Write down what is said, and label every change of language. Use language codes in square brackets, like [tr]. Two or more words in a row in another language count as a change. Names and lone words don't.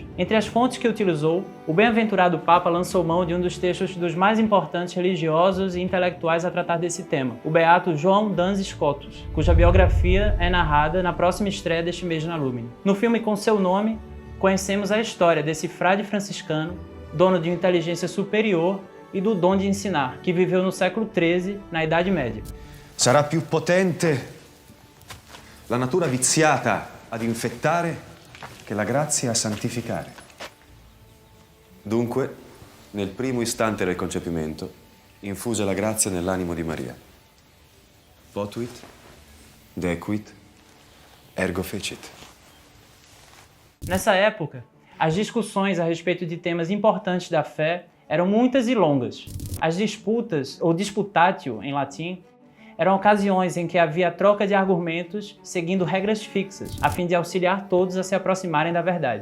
[pt] Entre as fontes que utilizou, o bem-aventurado Papa lançou mão de um dos textos dos mais importantes religiosos e intelectuais a tratar desse tema, o beato João Duns Scotus, cuja biografia é narrada na próxima estreia deste mês na Lumine. No filme Com Seu Nome, conhecemos a história desse frade franciscano, dono de uma inteligência superior e do dom de ensinar, que viveu no século XIII, na Idade Média. [it] Sarà più potente la natura viziata ad infettare che la grazia a santificare. Dunque, nel primo istante del concepimento, infuse la grazia nell'animo di Maria. [la] Potuit, dequit, ergo fecit. [pt] Nessa época, as discussões a respeito de temas importantes da fé eram muitas e longas. As disputas, ou disputatio em latim, eram ocasiões em que havia troca de argumentos seguindo regras fixas, a fim de auxiliar todos a se aproximarem da verdade.